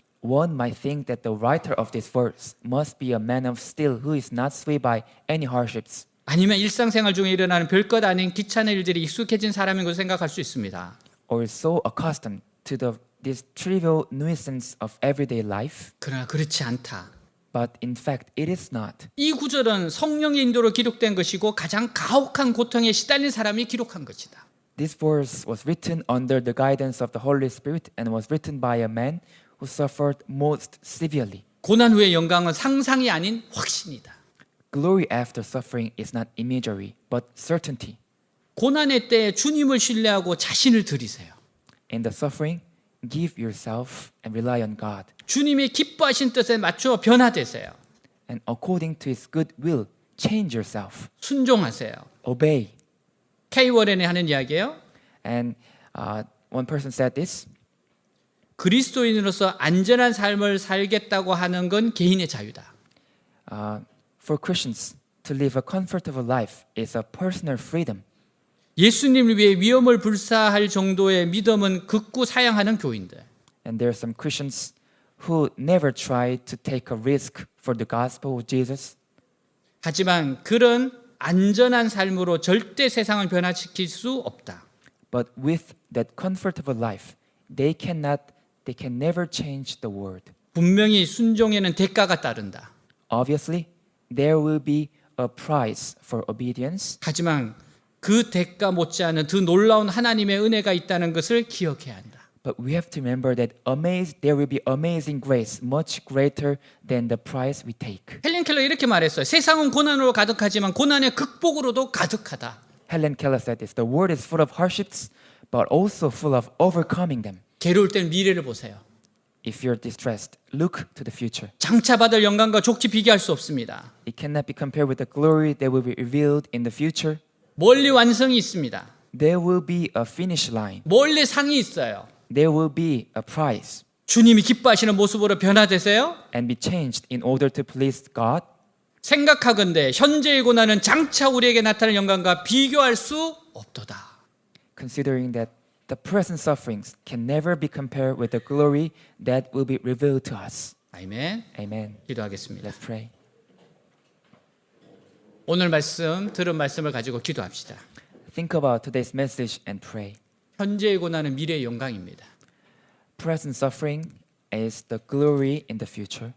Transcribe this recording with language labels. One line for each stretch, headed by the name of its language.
English: one might think that the writer of this verse must be a man of steel who is not swayed by any hardships.
Korean: 아니면 일상생활 중에 일어나는 별것 아닌 귀찮은 일들이 익숙해진 사람인 것을 생각할 수 있습니다.
English: Or is so accustomed to this trivial nuisance of everyday life.
Korean: 그러나 그렇지 않다.
English: But in fact, it is not.
Korean: 이 구절은 성령의 인도로 기록된 것이고 가장 가혹한 고통에 시달린 사람이 기록한 것이다.
English: This verse was written under the guidance of the Holy Spirit and was written by a man who suffered most severely.
Korean: 고난 후의 영광은 상상이 아닌 확신이다.
English: Glory after suffering is not imagery, but certainty.
Korean: 고난의 때에 주님을 신뢰하고 자신을 드리세요.
English: In the suffering, give yourself and rely on God.
Korean: 주님이 기뻐하신 뜻에 맞춰 변화되세요.
English: And according to His good will, change yourself.
Korean: 순종하세요.
English: Obey.
Korean: K 워렌이 하는 이야기예요.
English: And one person said this.
Korean: 그리스도인으로서 안전한 삶을 살겠다고 하는 건 개인의 자유다.
English: For Christians, to live a comfortable life is a personal freedom.
Korean: 예수님을 위해 위험을 불사할 정도의 믿음은 극구 사양하는 교인들.
English: And there are some Christians who never try to take a risk for the gospel of Jesus.
Korean: 하지만 그런 안전한 삶으로 절대 세상을 변화시킬 수 없다.
English: But with that comfortable life, they can never change the world.
Korean: 분명히 순종에는 대가가 따른다.
English: Obviously, there will be a price for obedience.
Korean: 하지만 그 대가 못지않은 더 놀라운 하나님의 은혜가 있다는 것을 기억해야 한다.
English: But we have to remember that there will be amazing grace, much greater than the price we take.
Korean: 헬렌 켈러 이렇게 말했어요. 세상은 고난으로 가득하지만 고난의 극복으로도 가득하다.
English: Helen Keller said this, the world is full of hardships, but also full of overcoming them.
Korean: 괴로울 땐 미래를 보세요.
English: If you're distressed, look to the future.
Korean: 장차 받을 영광과 족지 비교할 수 없습니다.
English: It cannot be compared with the glory that will be revealed in the future.
Korean: 멀리 완성이 있습니다.
English: There will be a finish line.
Korean: 멀리 상이 있어요.
English: There will be a prize.
Korean: 주님이 기뻐하시는 모습으로 변화되세요.
English: And be changed in order to please God.
Korean: 생각하건대 현재의 고난은 장차 우리에게 나타날 영광과 비교할 수 없도다.
English: Considering that the present sufferings can never be compared with the glory that will be revealed to us.
Korean: 아멘.
English: Amen.
Korean: 기도하겠습니다.
English: Let's pray.
Korean: 오늘 말씀 들은 말씀을 가지고 기도합시다.
English: Think about today's message and pray.
Korean: 현재의 고난은 미래의 영광입니다.
English: present suffering is the glory in the future.